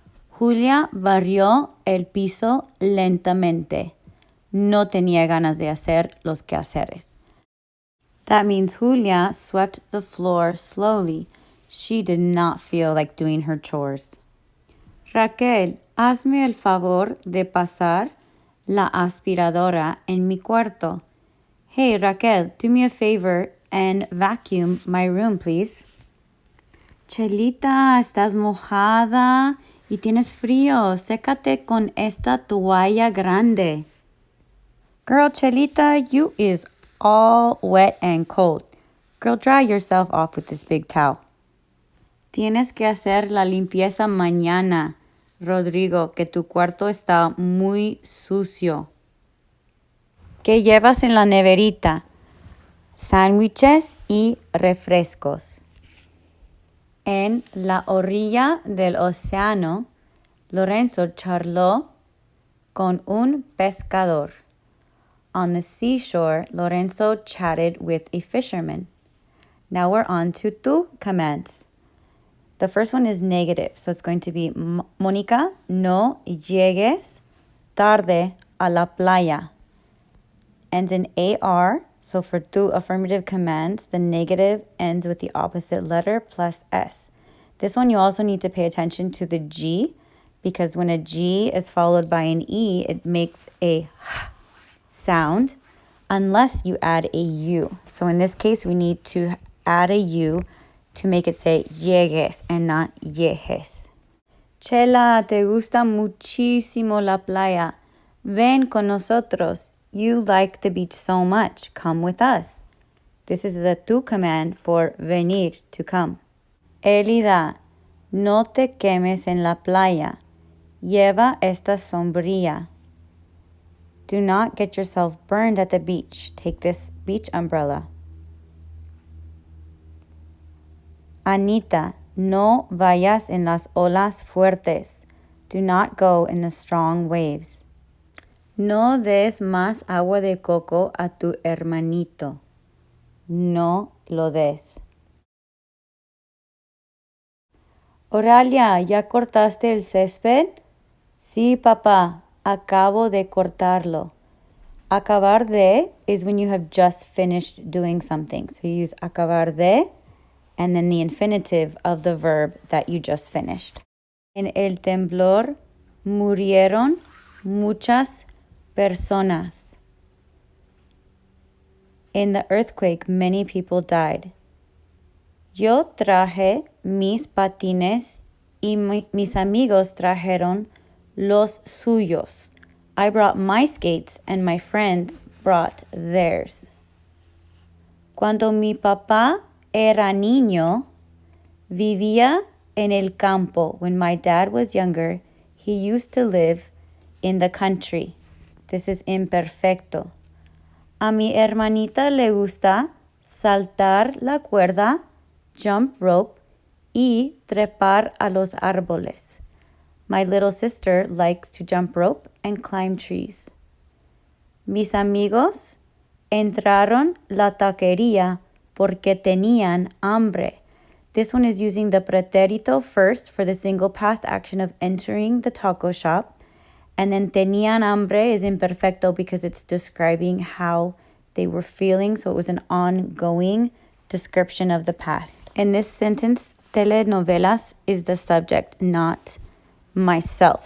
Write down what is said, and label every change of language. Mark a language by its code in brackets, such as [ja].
[es] Julia barrió el piso lentamente. No tenía ganas de hacer los quehaceres. [en] That means Julia swept the floor slowly. She did not feel like doing her chores. [es] Raquel, hazme el favor de pasar la aspiradora en mi cuarto. [en] Hey, Raquel, do me a favor and vacuum my room, please. [es] Chelita, estás mojada y tienes frío. Sécate con esta toalla grande. [en] Girl, Chelita, you is all wet and cold. Girl, dry yourself off with this big towel. [es] Tienes que hacer la limpieza mañana, Rodrigo, que tu cuarto está muy sucio. ¿Qué llevas en la neverita? Sándwiches y refrescos. En la orilla del océano, Lorenzo charló con un pescador. [en] On the seashore, Lorenzo chatted with a fisherman. Now we're on to tu commands. The first one is negative, so it's going to be [es] Mónica, no llegues tarde a la playa. [en] Ends in AR, so for tu affirmative commands, the negative ends with the opposite letter plus S. This one you also need to pay attention to the G, because when a G is followed by an E, it makes a H sound unless you add a U. So in this case, we need to add a U to make it say llegues and not llegues. [es] Chela, te gusta muchísimo la playa. Ven con nosotros. [en] You like the beach so much. Come with us. This is the tu command for venir, to come. [es] Elida, no te quemes en la playa. Lleva esta sombrilla. [en] Do not get yourself burned at the beach. Take this beach umbrella. [es] Anita, no vayas en las olas fuertes. [en] Do not go in the strong waves. [es] No des más agua de coco a tu hermanito. No lo des. Oralia, ¿ya cortaste el césped? Sí, papá, acabo de cortarlo. [en] Acabar de is when you have just finished doing something. So you use acabar de and then the infinitive of the verb that you just finished. [es] En el temblor murieron muchas personas. [en] In the earthquake, many people died. [es] Yo traje mis patines y mis amigos trajeron los suyos. [en] I brought my skates and my friends brought theirs. [es] Cuando mi papá era niño, vivía en el campo. [en] When my dad was younger, he used to live in the country. This is imperfecto. [es] A mi hermanita le gusta saltar la cuerda, [en] jump rope, [es] y trepar a los árboles. [en] My little sister likes to jump rope and climb trees. [es] Mis amigos entraron la taquería porque tenían hambre. [en] This one is using the pretérito first for the single past action of entering the taco shop. And then [es] tenían hambre [en] is imperfecto because it's describing how they were feeling. So it was an ongoing description of the past. In this sentence, telenovelas is the subject, not myself.